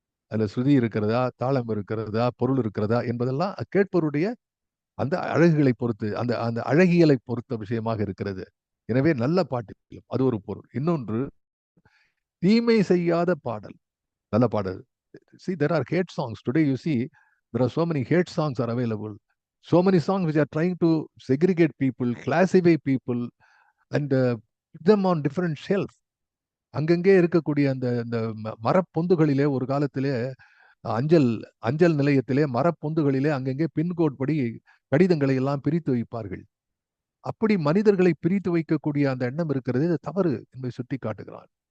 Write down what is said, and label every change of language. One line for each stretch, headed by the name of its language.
Tamil: அதுல ஸ்ருதி இருக்கிறதா, தாளம் இருக்கிறதா, பொருள் இருக்கிறதா என்பதெல்லாம் கேட்பவருடைய அந்த அழகுகளை பொறுத்து, அந்த அந்த அழகியலை பொறுத்த விஷயமாக இருக்கிறது. எனவே நல்ல பாட்டு அது ஒரு பொருள். இன்னொன்று, தீமை செய்யாத பாடல் நல்ல பாடல்.
English: See, there are hate songs today. You see, there are so many hate songs are available. So many songs which are trying to segregate people, classify people, and put them on different shelf.
Tamil: அங்கங்கே இருக்கக்கூடிய அந்த அந்த மரப்பொந்துகளிலே ஒரு காலத்திலே அஞ்சல் அஞ்சல் நிலையத்திலே மரப்பொந்துகளிலே அங்கங்கே pincode படி கடிதங்களை எல்லாம் பிரித்து வைப்பார்கள். அப்படி மனிதர்களை பிரித்து வைக்கக்கூடிய அந்த எண்ணம் இருக்கிறது, இது தவறு என்பதை சுட்டி காட்டுகிறான்.